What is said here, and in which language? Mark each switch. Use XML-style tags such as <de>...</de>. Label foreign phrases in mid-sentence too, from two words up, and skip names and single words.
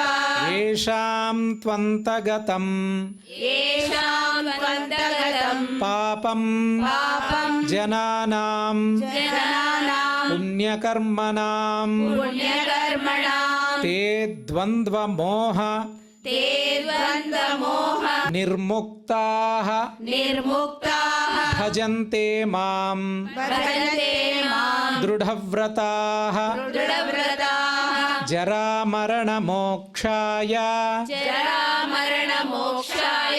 <sa>ఏషాం త్వంతగతం ఏషాం త్వంతగతం పాపం పాపం జనానాం జనానాం పుణ్యకర్మణాం పుణ్యకర్మణాం తే ద్వంద్వమోహ ते द्वन्द्वमोह ನಿರ್ಮುಕ್ತಾಃ निर्मुक्ताः ಭಜಂತೆ ಮಾಂ भजन्ते मां ದೃಢವ್ರತಾಃ दृढव्रताः ಜರಾಮರಣಮೋಕ್ಷಾಯ जरामरणमोक्षाय</sa>